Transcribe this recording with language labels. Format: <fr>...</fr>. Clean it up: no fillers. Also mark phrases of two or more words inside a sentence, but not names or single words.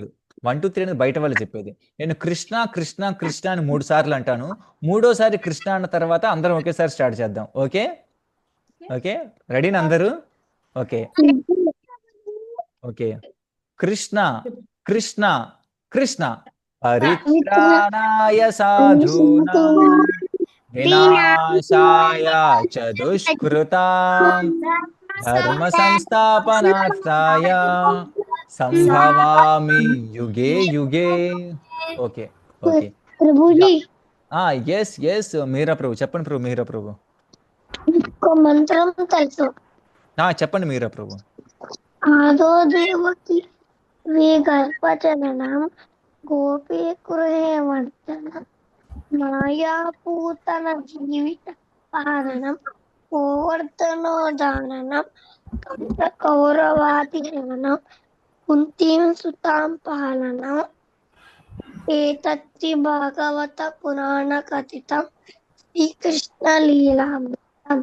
<te>1 2 3 అనేది బయట వాళ్ళు చెప్పేది. నేను కృష్ణ కృష్ణ కృష్ణ అని 3 సార్లు అంటాను. 3వసారి కృష్ణ అన్న తర్వాత అందరం ఒకేసారి స్టార్ట్ చేద్దాం.</te> <en>okay okay,</en> <te>రెడీనా అందరూ?</te> <en>okay okay,</en> <sa>కృష్ణ కృష్ణ కృష్ణ పరిత్రాణాయ సాధూనాం వినాశాయ చ దుష్కృతాం ధర్మ సంస్థాపనార్థాయ సంభవామి యుగే యుగే.</sa> <en>okay okay</en> <te>ప్రభుజీ ఎస్ మీరా ప్రభు, చెప్పండి ప్రభు. మీరా ప్రభు ఒక మంత్రం తెలుసు. చెప్పండి మీరా ప్రభు.</te> <sa>ఆదో దేవకి వే గర్భజననం గోపీ గృహే వర్ధనం మాయాపూతన జీవిత పాలనం గోవర్ధనో దాననం కౌరవాది హరణం కుంతీం సుతాం పాలనం ఏతత్తి భాగవత పురాణ కథితం శ్రీకృష్ణ లీలామృతం.</sa>